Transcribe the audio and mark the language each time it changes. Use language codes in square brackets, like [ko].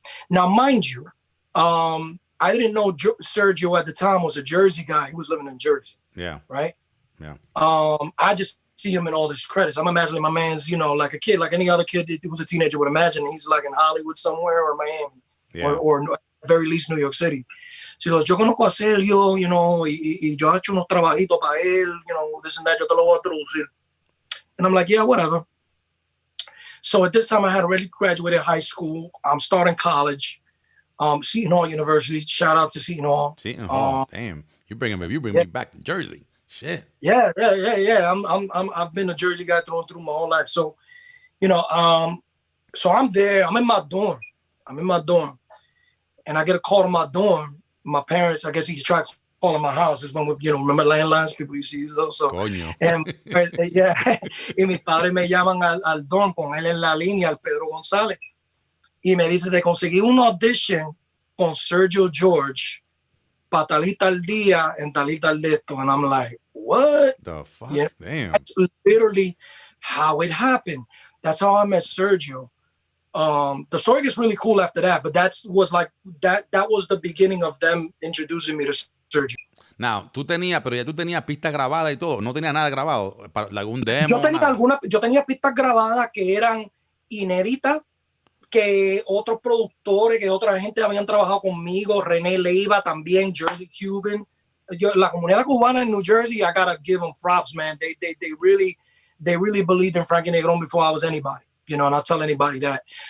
[en] Now, mind you, I didn't know Sergio at the time was a Jersey guy. He was living in Jersey. Yeah. Right? Yeah. I just see him in all these credits. I'm imagining my man's, like a kid, like any other kid who was a teenager would imagine. He's like in Hollywood somewhere, or Miami, yeah. or at the very least New York City. So he goes, [es] yo conozco a Sergio, y yo he hecho unos trabajitos para él, [en] this and that, [es] yo te lo voy a traducir. [en] And I'm like, yeah, whatever. So at this time, I had already graduated high school. I'm starting college. Seton Hall University. Shout out to Seton Hall. Seton Hall. Damn, you bring me back to Jersey. Shit. Yeah. I've been a Jersey guy through and through my whole life. So, so I'm there. I'm in my dorm, and I get a call to my dorm. My parents, I guess he tried calling my house. Is when we, remember landlines? People used to use those. So, [es] Coño. [en] And yeah, [es] y mis padres me llaman al dorm con él en la línea, al Pedro González. Y me dice, te conseguí un audition con Sergio George para tal y tal día en tal y tal de esto. [en] And I'm like, what? The fuck? Damn. That's literally how it happened. That's how I met Sergio. The story gets really cool after that, but that was the beginning of them introducing me to Sergio. [es] Now, pero ya tú tenías pistas grabadas y todo. No tenía nada grabado para algún demo. Yo tenía pistas grabadas que eran inéditas, que otros productores, que otra gente habían trabajado conmigo, René Leiva también, Jersey Cuban. La comunidad cubana en New Jersey, [en] I gotta give them props, man. They really believed in Frankie Negron before I was anybody, and I'll tell anybody that.